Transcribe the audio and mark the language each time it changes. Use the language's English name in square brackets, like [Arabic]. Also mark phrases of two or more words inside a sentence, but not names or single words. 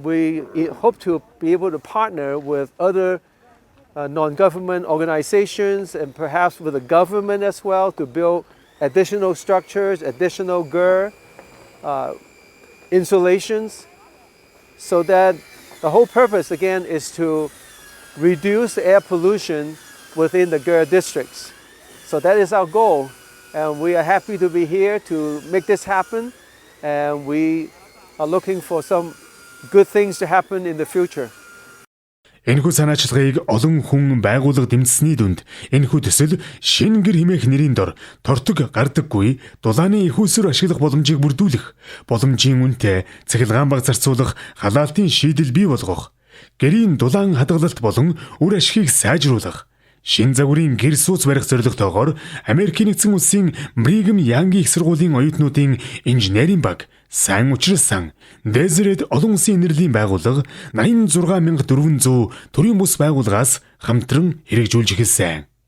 [English] We hope to be able to partner with other non-government organizations and perhaps with the government as well to build additional structures, additional GER insulations, so that the whole purpose again is to reduce the air pollution within the GER districts. So that is our goal, and we are happy to be here to make this happen, and we are looking for some good things to happen in the future. [Mongolian] Энэхүү санаачлагыг олон хүн байгууллага дэмжсэний дүнд энэхүү төсөл шин гэр хэмээх нэрийн дор тортог гардаггүй дулааны их усүр ашиглах боломжийг бүрдүүлэх, боломжийн үнэтэй цахилгаан баг зарцуулах, халаалтын шийдэл бий болгох, гэрийн дулаан хадгалалт болон үр ашгийг сайжруулах, шин загварын гэр сууц барих зорилготойгоор Америкийн нэгдсэн улсын Brigham Young их сургуулийн оюутнуудын инженерийн баг сайн учирсан Дэзэрэт олон улсын нэрлийн байгууллага 86400 төрийн бус байгууллагаас хамтран хэрэгжүүлж эхэлсэн.